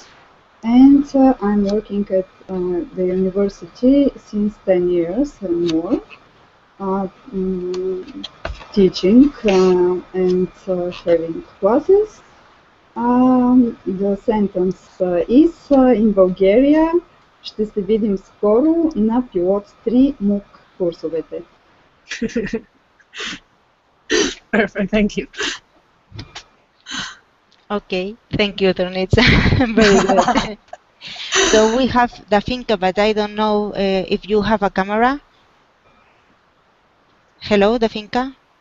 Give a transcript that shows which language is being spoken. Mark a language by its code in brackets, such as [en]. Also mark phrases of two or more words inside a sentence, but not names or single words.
[en] And I'm working at the university since 10 years and more, teaching and having classes. The sentence is in Bulgaria. [bg] Ще се видим скоро на пилот 3 MOOC курсовете. [en] Perfect. Thank you. okay, thank you, Tornitsa. Very good. So we have Dafinka, but I don't know if you have a camera. Hello, Dafinka?